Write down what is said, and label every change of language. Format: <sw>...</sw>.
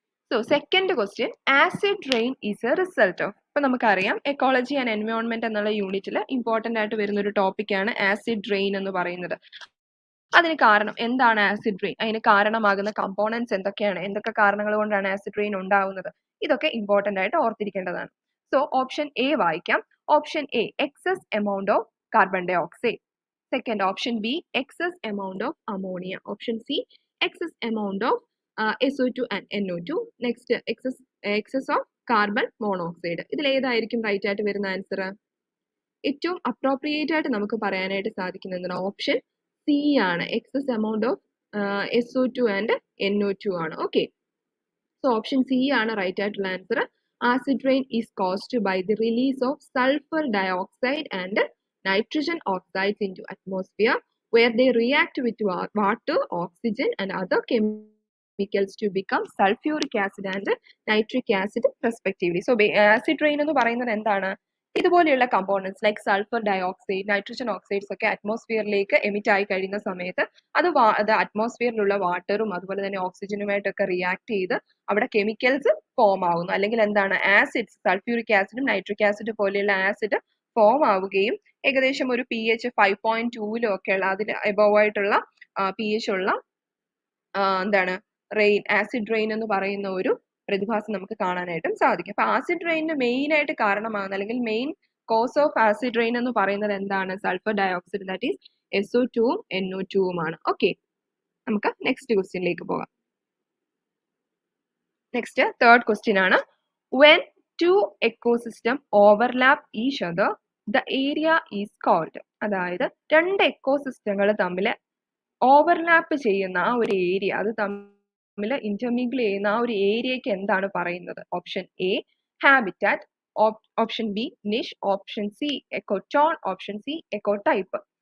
<en>So, second question, acid rain is a result of.</en> <ml>അപ്പൊ നമുക്കറിയാം ecology and environment എന്നുള്ള യൂണിറ്റിൽ ഇമ്പോർട്ടന്റ് ആയിട്ട് വരുന്ന ഒരു ടോപ്പിക്കാണ് ആസിഡ് റെയിൻ എന്ന് പറയുന്നത്. അതിന് കാരണം എന്താണ് ആസിഡ് റെയിൻ, അതിന് കാരണമാകുന്ന കമ്പോണൻസ് എന്തൊക്കെയാണ്, എന്തൊക്കെ കാരണങ്ങൾ കൊണ്ടാണ് ആസിഡ് റെയിൻ ഉണ്ടാവുന്നത്, ഇതൊക്കെ ഇമ്പോർട്ടന്റ് ആയിട്ട് ഓർത്തിരിക്കേണ്ടതാണ്. സോ ഓപ്ഷൻ എ വായിക്കാം.</ml> <en>Option A excess amount of carbon dioxide. Second option B excess amount of ammonia. Option C excess amount of SO2 and NO2. Next excess of carbon monoxide.</en> <ml>ഇതിൽ ഏതായിരിക്കും right ആയിട്ട് വരുന്ന answer? ഏറ്റവും appropriate ആയിട്ട് നമുക്ക് പറയാനായിട്ട് സാധിക്കുന്നത് option C ആണ്.</ml> <en>Excess amount of SO2 and NO2 ആണ്.</en> <ml>ഓക്കെ, സോ ഓപ്ഷൻ സി ആണ് റൈറ്റ് ആയിട്ടുള്ള answer.</ml> <en>Acid rain is caused by the release of sulphur dioxide and nitrogen oxides into atmosphere where they react with water, oxygen and other chemicals to become sulfuric acid and nitric acid respectively.</en> <ml>So acid rain എന്ന് പറയുന്നത് എന്താണ്? ഇതുപോലെയുള്ള components like sulphur dioxide, nitrogen oxides ഒക്കെ അറ്റ്മോസ്ഫിയറിലേക്ക് emit ആയി കഴിയുന്ന സമയത്ത് അത് അറ്റ്മോസ്ഫിയറിലുള്ള വാട്ടറും അതുപോലെ തന്നെ ഓക്സിജനുമായിട്ടൊക്കെ റിയാക്ട് ചെയ്ത് അവിടെ കെമിക്കൽസ് ഫോം ആവുന്നു. അല്ലെങ്കിൽ എന്താണ് ആസിഡ്സ്, സൾഫ്യൂരിക് ആസിഡും നൈട്രിക് ആസിഡ് പോലെയുള്ള ആസിഡ് ഫോം ആവുകയും ഏകദേശം ഒരു pH 5.2 ഒക്കെ ഉള്ള അതിന് എബോവ് ആയിട്ടുള്ള pH ഉള്ള എന്താണ് റെയിൻ, ആസിഡ് റെയിൻ എന്ന് പറയുന്ന ഒരു പ്രതിഭാസം നമുക്ക് കാണാനായിട്ടും സാധിക്കും. അപ്പൊ ആസിഡ് റെയിനിന് മെയിൻ ആയിട്ട് കാരണമാകുന്ന അല്ലെങ്കിൽ main cause of acid rain എന്ന് പറയുന്നത് എന്താണ്? Sulphur dioxide, that is SO2 ഉം NO2 ഉമാണ്. ഓക്കെ, നമുക്ക് നെക്സ്റ്റ് ക്വസ്റ്റ്യനിലേക്ക് പോകാം. നെക്സ്റ്റ് തേർഡ് ക്വസ്റ്റ്യൻ ആണ്.</ml> <en>When two ecosystem overlap each other the area is called.</en> <ml>അതായത് രണ്ട് എക്കോസിസ്റ്റങ്ങൾ തമ്മിൽ ഓവർലാപ്പ് ചെയ്യുന്ന ആ ഒരു ഏരിയ, അത് തമ്മിൽ ഇന്റർമിംഗിൾ ചെയ്യുന്ന ആ ഒരു ഏരിയക്ക് എന്താണ് പറയുന്നത്?</ml> <en>Option A habitat, option B niche, option C ecotone, option C ecotype.</en>